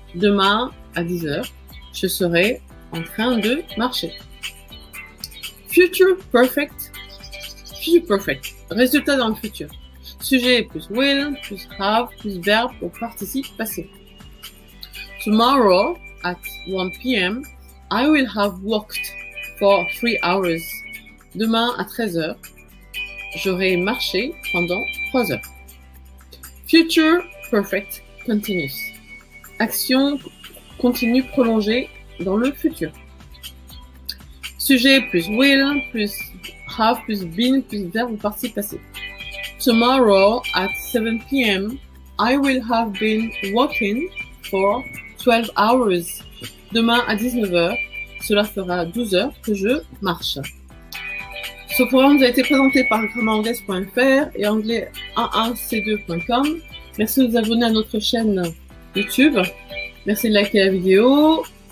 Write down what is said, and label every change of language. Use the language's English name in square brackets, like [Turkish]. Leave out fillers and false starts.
[French] Demain à 10h, je serai en train de marcher. [English] Future perfect. Future perfect. [French] Résultat dans le futur. Sujet plus will plus have plus verbe au participe passé. [English] Tomorrow at 1 p.m. I will have walked for 3 hours. [French] Demain à 13h, j'aurai marché pendant 3 heures. [English] Future perfect continuous. [French] Action continue prolongée dans le futur. Sujet plus will plus have plus been plus verbe au participe passé. [English] Tomorrow at 7 p.m. I will have been walking for 12 hours. [French] Demain à 19h, cela fera 12 heures que je marche. Ce programme vous a été présenté par grammairanglaise.fr et anglais11c2.com. Merci de vous abonner à notre chaîne YouTube. Merci de liker la vidéo.